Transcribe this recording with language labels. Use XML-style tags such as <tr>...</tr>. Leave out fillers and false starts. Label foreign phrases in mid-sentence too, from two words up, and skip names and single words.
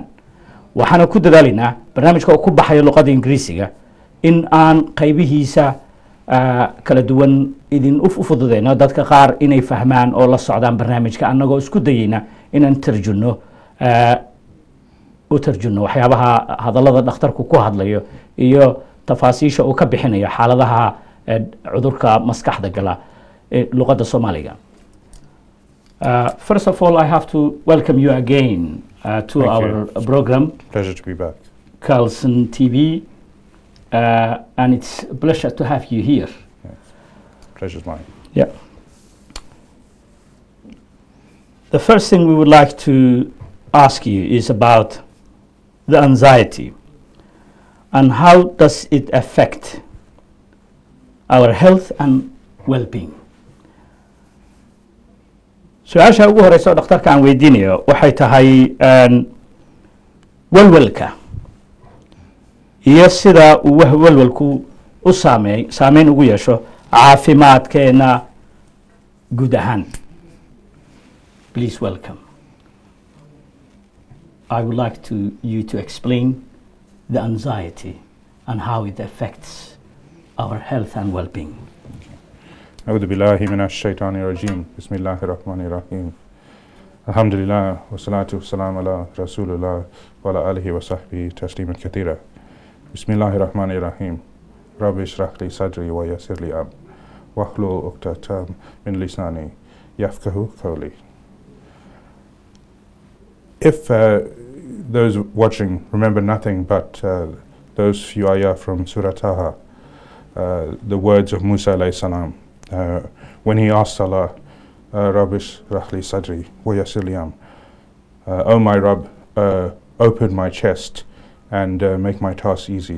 <so>waxaana ku dadaalinaa barnaamijka oo ku baxaya luqadda Ingiriisiga in aan qaybihiisa kala duwan idin u fududeyno dadka qaar inay fahmaan oo la socdaan barnaamijka annagoo isku dayayna inaan tarjunno waxyaabaha hadallada dhakhtarku ku hadlayo iyo tafaasiisha uu ka bixinayo xaaladaha cudurka maskaxda gala luqadda Soomaaliga.</so> <en>First of all, I have to welcome you again to Thank our you. program, Pleasure to be back. Carlson TV, and it's a pleasure to have you here. Pleasure's mine. Yeah. The first thing we would like to ask you is about the anxiety and how does it affect our health and well-being.</en> <so>su-aasha ugu horeysa oo dhakhtarka aan weydiinayo waxay tahay walwalka iyo sida uu walwalku u saameyn ugu yeesho caafimaadkeena guud ahaan.</so> <en>Please welcome. I would like you to explain the anxiety and how it affects our health and well-being.</en> <ar>أعوذ بالله من الشيطان الرجيم بسم الله الرحمن الرحيم الحمد لله والصلاة والسلام على رسول الله وعلى آله وصحبه تسليما كثيرا بسم الله الرحمن الرحيم رب اشرح لي صدري ويسر لي أمري واحلل عقدة من لساني يفقهوا قولي.</ar> <en>If those watching remember nothing but those few ayah from Surah Taha, the words of Musa</en> <ar>عليه السلام,</ar> <en>when he asked Allah,</en> <ar>رب اشرح لي صدري ويسر لي أمري,</ar> <en>oh my Rabb, open my chest and make my task easy.</en>